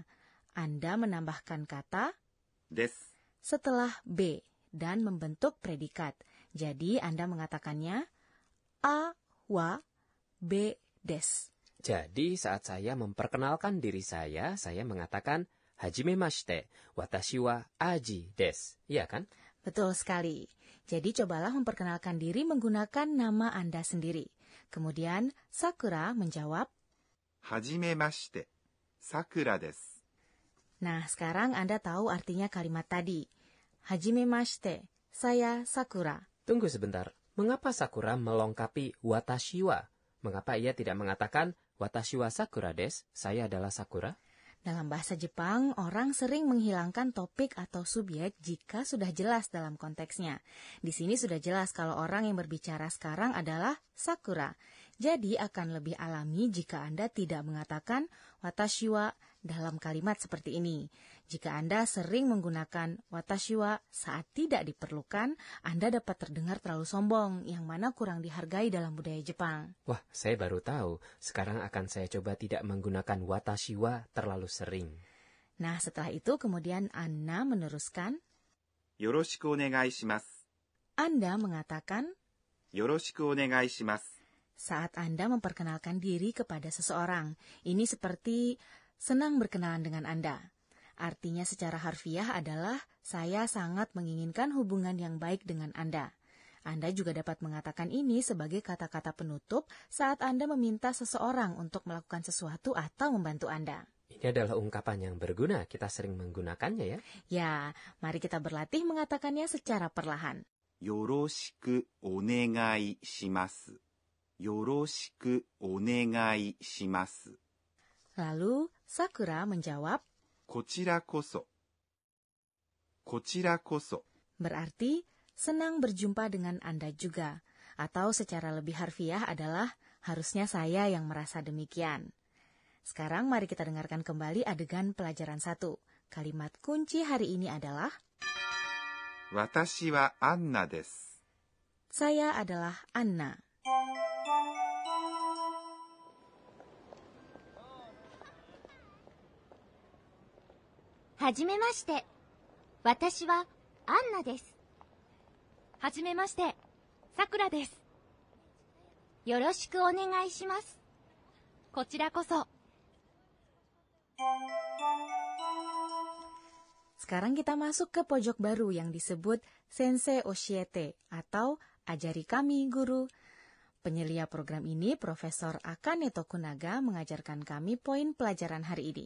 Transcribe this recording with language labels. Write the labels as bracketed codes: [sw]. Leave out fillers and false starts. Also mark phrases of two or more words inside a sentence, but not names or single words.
[id] Anda menambahkan kata desu. setelah B dan membentuk predikat. Jadi Anda mengatakannya [ja] A は B です. [id] Jadi saat saya memperkenalkan diri saya mengatakan [ja] はじめまして、私は Aji です. [id] Iya kan? Betul sekali. Jadi cobalah memperkenalkan diri menggunakan nama Anda sendiri. Kemudian Sakura menjawab, [ja] はじめまして。Sakura です. [id] nah sekarang Anda tahu artinya kalimat tadi. Hajimemashite, saya Sakura. Tunggu sebentar. Mengapa Sakura melengkapi [ja] 私は? [id] Mengapa ia tidak mengatakan [ja] watashi wa Sakura desu? [id] Saya adalah Sakura? Dalam bahasa Jepang, orang sering menghilangkan topik atau subjek jika sudah jelas dalam konteksnya. Di sini sudah jelas kalau orang yang berbicara sekarang adalah Sakura. Jadi akan lebih alami jika Anda tidak mengatakan [ja] 私は [id] dalam kalimat seperti ini. Jika Anda sering menggunakan [ja] 私は [id] saat tidak diperlukan, Anda dapat terdengar terlalu sombong, yang mana kurang dihargai dalam budaya Jepang. Wah, saya baru tahu. Sekarang akan saya coba tidak menggunakan [ja] 私は [id] terlalu sering. Nah, setelah itu kemudian Anna meneruskan, [ja] よろしくお願いします. [id] Anda mengatakan, [ja] よろしくお願いします. [id] saat Anda memperkenalkan diri kepada seseorang. Ini seperti senang berkenalan dengan Anda. Artinya secara harfiah adalah saya sangat menginginkan hubungan yang baik dengan Anda. Anda juga dapat mengatakan ini sebagai kata-kata penutup saat Anda meminta seseorang untuk melakukan sesuatu atau membantu Anda. Ini adalah ungkapan yang berguna. Kita sering menggunakannya ya. Ya, mari kita berlatih mengatakannya secara perlahan. [ja] よろしくお願いします. よろしくお願いします. [id] Lalu Sakura menjawab, [ja] こちらこそ. こちらこそ. [id] berarti senang berjumpa dengan Anda juga. Atau secara lebih harfiah adalah harusnya saya yang merasa demikian. Sekarang mari kita dengarkan kembali adegan pelajaran 1. Kalimat kunci hari ini adalah [ja] 私はアンナです。 [id] Saya adalah Anna. [ja] はじめまして。私はアンナです。はじめまして、さくらです。よろしくお願いします。こちらこそ。 [id] Sekarang kita masuk ke pojok baru yang disebut Sensei Oshiete atau Ajari Kami Guru. Penyelia program ini, Profesor Akane Tokunaga, mengajarkan kami poin pelajaran hari ini.